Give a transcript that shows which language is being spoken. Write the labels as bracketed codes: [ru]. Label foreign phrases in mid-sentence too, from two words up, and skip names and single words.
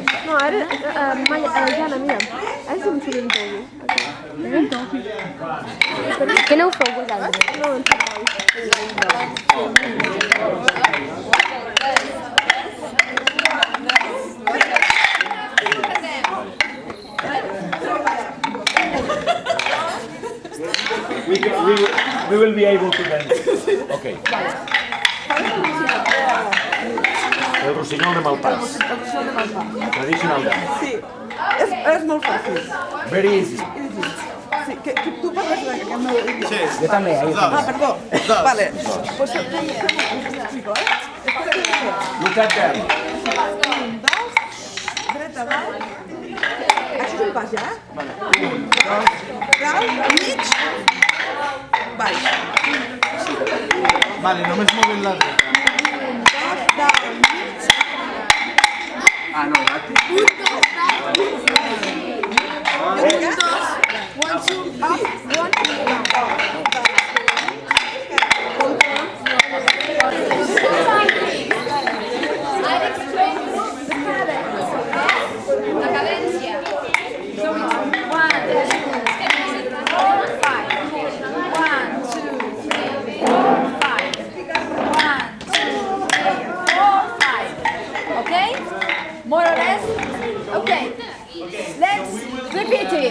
[ca] No, ara, Jana, mira, ara som sorint que no ho feu vosaltres? No, We will be able to dance. [en] Okay. El rossinyol de Malpàs. Traditional dance. [ca] Sí, és molt fàcil. [en] Very easy. [ca] Sí, que tu parles de que no... Sí. Jo també, Ah, perdó. Vale. [es] Pues tu explico, eh? [en] Look at them. [ca] 1, 2, dreta, dalt. Això és un pas, ja? Vale. 1, 2, dalt, mig, baix. Vale, només movent la dreta. 1, 2, dalt, mig. Ah, no, aquí. 1, 2, dalt, mig. 1, 2, 1, 2, [en] up, 1, down. I'll explain [es] la cadencia. [en] So it's 1, 2, 3, 4, 5. 1, 2, 3, 4, 5. 1, 2, 3, 4, 5. Okay? More or less? Okay. Let's repeat it.